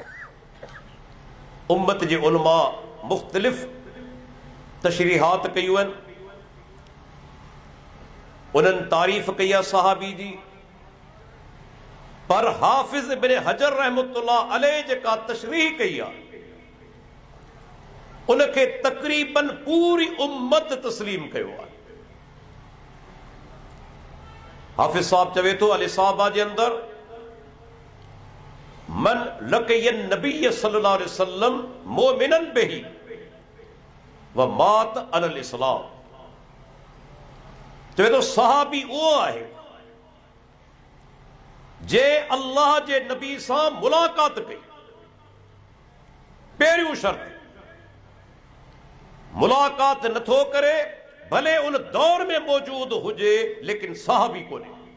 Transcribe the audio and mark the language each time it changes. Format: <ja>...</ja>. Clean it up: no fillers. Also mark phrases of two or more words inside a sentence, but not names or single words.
<sd>उम्मत जे उलमा मुख़्तलिफ़ तशरीहात कयूं आहिनि, उन्हनि तारीफ़ कई आहे सहाबी जी, पर हाफ़िज़ इब्न हजर</sd> <ar>رحمة الله عليه</ar> <sd>जेका तशरीह कई आहे उनखे तक़रीबन पूरी उम्मत तस्लीम कयो आहे। हाफ़िज़ साहब चवे थो अल इसाबा जे अंदर,</sd> <ar>من لقي النبي صلى الله عليه وسلم مؤمنا به ومات على الإسلام.</ar> <sd>चवे थो सहाबी उहो आहे जे अल्लाह जे नबी सां मुलाक़ात कई। पहिरियों शर्त, मुलाक़ात नथो करे भले उन दौर में मौजूद हुजे लेकिन सहाबी कोन्हे।</sd>